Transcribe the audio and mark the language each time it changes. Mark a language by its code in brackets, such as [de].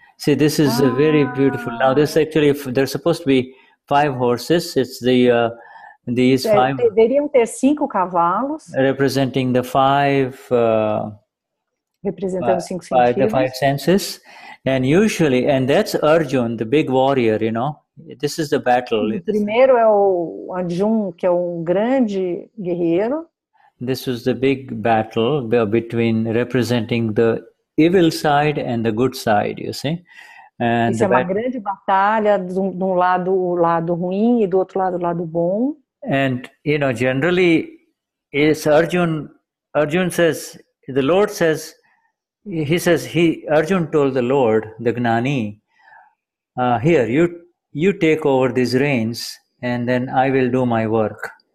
[en] See, this is very beautiful. Now, this actually, there's supposed to be 5 horses. It's these 5. [pt] Deveriam ter 5 cavalos. [en] Representing the 5. [pt] Representando 5 sentidos. [en] The 5 senses. And usually, and that's Arjun, the big warrior, This is the battle. [pt] O primeiro é o Arjun, que é grande guerreiro. [en] This was the big battle between representing the evil side and the good side, you see. And [pt] isso é uma grande batalha, de um lado o lado ruim e do outro lado o lado bom. [en] And, generally, it's Arjun says, the Lord says, Arjun told the Lord, the Gnani, here, you take over these reins and then I will do my work.